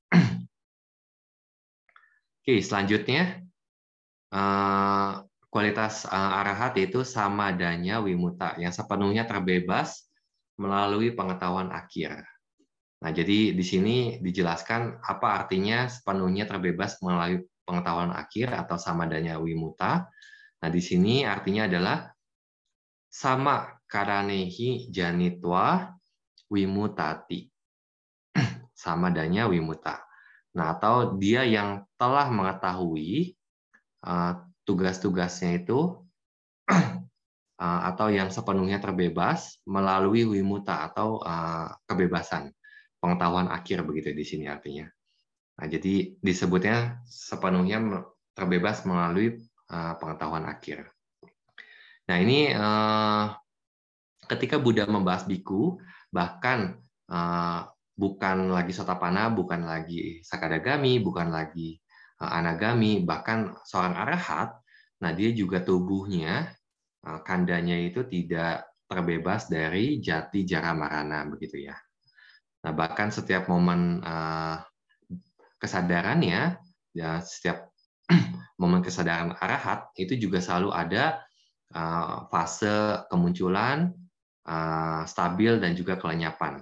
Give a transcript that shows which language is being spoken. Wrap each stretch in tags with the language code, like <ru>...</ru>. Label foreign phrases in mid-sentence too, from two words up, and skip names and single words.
<id>Oke, selanjutnya kualitas arahat itu</id> <pi>samadanya wimuta,</pi> <id>yang sepenuhnya terbebas melalui pengetahuan akhir. Nah, jadi di sini dijelaskan apa artinya sepenuhnya terbebas melalui pengetahuan akhir atau</id> <pi>samadanya wimuta.</pi> <id>Nah, di sini artinya adalah</id> <pi>sama karanehi janitwa wimutati. Samadanya wimuta.</pi> <id>Nah, atau dia yang telah mengetahui tugas-tugasnya itu atau yang sepenuhnya terbebas melalui wimuta atau kebebasan, pengetahuan akhir, begitu di sini artinya. Nah, jadi disebutnya sepenuhnya terbebas melalui pengetahuan akhir. Nah, ini ketika Buddha membahas biku, bahkan bukan lagi Sotapanna, bukan lagi Sakadagami, bukan lagi Anagami, bahkan seorang arahat, nah dia juga tubuhnya, kandanya itu tidak terbebas dari</id> <pi>jati jara marana,</pi> <id>begitu ya. Nah, bahkan setiap momen kesadarannya, ya, setiap momen kesadaran arahat itu juga selalu ada fase kemunculan, stabil, dan juga kelenyapan.</id>